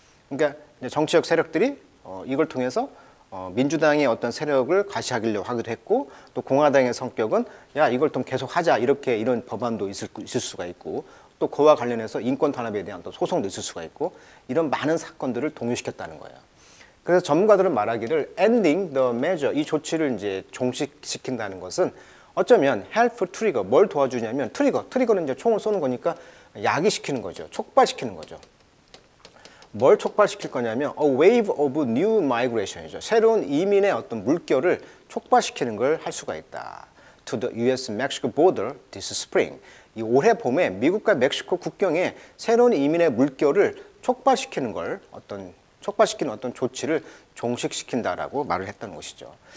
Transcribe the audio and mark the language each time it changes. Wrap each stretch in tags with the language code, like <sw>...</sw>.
<ko>그러니까 이제 정치적 세력들이 이걸 통해서 민주당의 어떤 세력을 과시하기로 하기도 했고 또 공화당의 성격은 야 이걸 좀 계속 하자 이렇게 이런 법안도 있을 수가 있고 또 그와 관련해서 인권 탄압에 대한 또 소송도 있을 수가 있고 이런 많은 사건들을 동요시켰다는 거예요. 그래서 전문가들은 말하기를</ko> <en>ending the measure</en> <ko>이 조치를 이제 종식시킨다는 것은 어쩌면</ko> <en>help trigger</en> <ko>뭘 도와주냐면 트리거는 이제 총을 쏘는 거니까 야기시키는 거죠. 촉발시키는 거죠. 뭘 촉발시킬 거냐면</ko> <en>a wave of new migration</en> <ko>이죠. 새로운 이민의 어떤 물결을 촉발시키는 걸 할 수가 있다.</ko> <en>To the U.S.-Mexico border this spring.</en> <ko>이 올해 봄에 미국과 멕시코 국경에 새로운 이민의 물결을 촉발시키는 어떤 조치를 종식시킨다라고 말을 했던 것이죠.</ko>